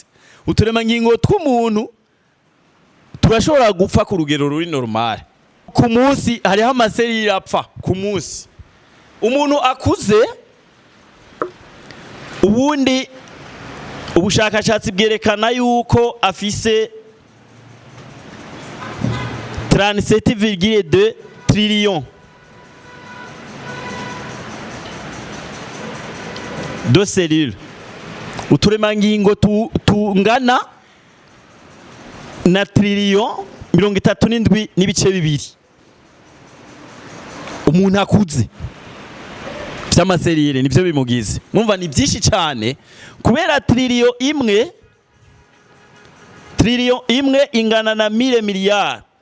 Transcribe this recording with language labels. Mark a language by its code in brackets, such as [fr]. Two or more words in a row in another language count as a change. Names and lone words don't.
[rn] Uturemangingo tw'umuntu turashobora gupfa ku rugero ruri normale. Ku munsi hariho amaserire apfa ku munsi. Umuntu akuze ubundi ubushakashatsi bwerekana yuko afise 37,2 [fr] trillions de cellules, [rn] uturemangingo tungana na trillion 37 n'ibice bibiri. Umuntu akuze vy'amaserire nivyo bimugize, mwumva ni byinshi cyane, kubera trillion imwe ingana na 1000 miliyari.